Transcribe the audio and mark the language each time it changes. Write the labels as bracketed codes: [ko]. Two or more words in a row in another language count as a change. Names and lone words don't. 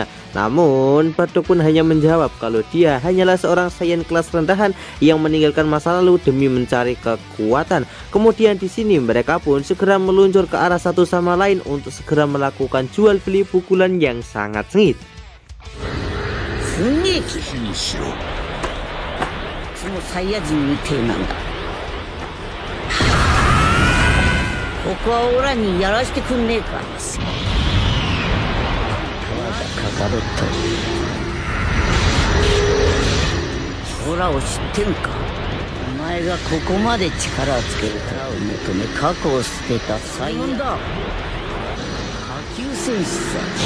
[id] Namun Bardock pun hanya menjawab kalau dia hanyalah seorang Saiyan kelas rendahan yang meninggalkan masa lalu demi mencari kekuatan. Kemudian di sini mereka pun segera meluncur ke arah satu sama lain untuk segera melakukan jual beli pukulan yang sangat sengit. [ja] そのサイヤ人みてえなんだ。ここはオラにやらしてくんねえか。ただかかろっと。オラを知ってんか。お前がここまで力をつけるからを求め過去を捨てたサイヤ人だ。下級戦士さ。